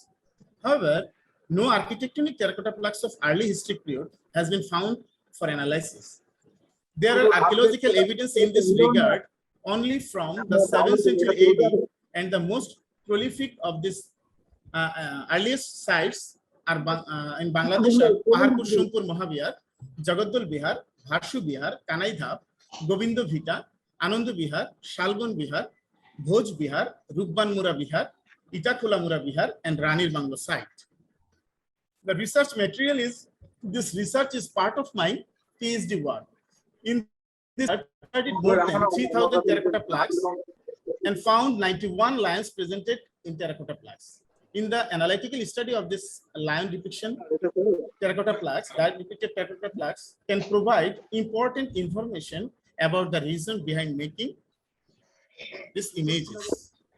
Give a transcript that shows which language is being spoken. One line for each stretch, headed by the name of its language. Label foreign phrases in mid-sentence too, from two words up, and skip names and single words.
English: However, no architectonic terracotta plaques of early history period has been found for analysis. There are archaeological evidence in this regard only from the 7th century AD, and the most prolific of these earliest sites are in Bangladesh are Paharpur Shumpur Mahavihar, Jagaddal Bihar, Bharshu Bihar, Kanaidhap, Govindo Vita, Anand Bihar, Shalgon Bihar, Bhoj Bihar, Rukbanmura Bihar, Itakhulamura Bihar, and Ranir Banglo site. The research material this research is part of my PhD work. In this, I studied more than 3,000 terracotta plaques and found 91 lions presented in terracotta plaques. In the analytical study of this lion depiction, terracotta plaques, that depicted terracotta plaques can provide important information about the reason behind making these images.